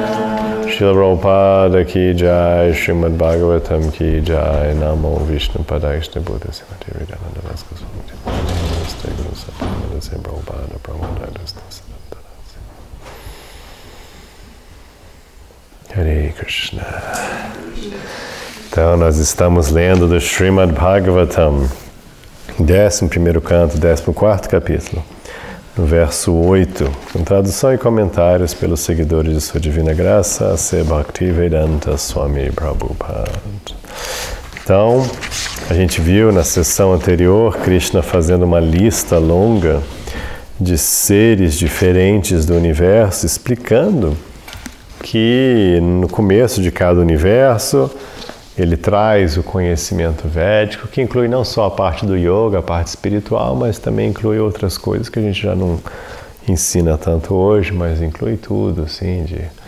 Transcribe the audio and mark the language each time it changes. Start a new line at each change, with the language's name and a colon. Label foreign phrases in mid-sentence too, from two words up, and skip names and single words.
Sanskrit: Srila Prabhupada ki jai, Srimad Bhagavatam ki jai, Namo Vishnu Padaya Krishna Buddha Srimati Vidananda Vasco Swami Namaste Guru Sattva Sem Prabhupada Prabhupada Hare Krishna.
Portuguese: Então nós estamos lendo do Srimad Bhagavatam, 11º canto, 14º capítulo, no verso 8, com tradução e comentários pelos seguidores de Sua Divina Graça, A.C. Bhaktivedanta Swami Prabhupada. Então, a gente viu na sessão anterior Krishna fazendo uma lista longa de seres diferentes do universo, explicando que no começo de cada universo ele traz o conhecimento védico, que inclui não só a parte do yoga, a parte espiritual, mas também inclui outras coisas que a gente já não ensina tanto hoje, mas inclui tudo, assim, de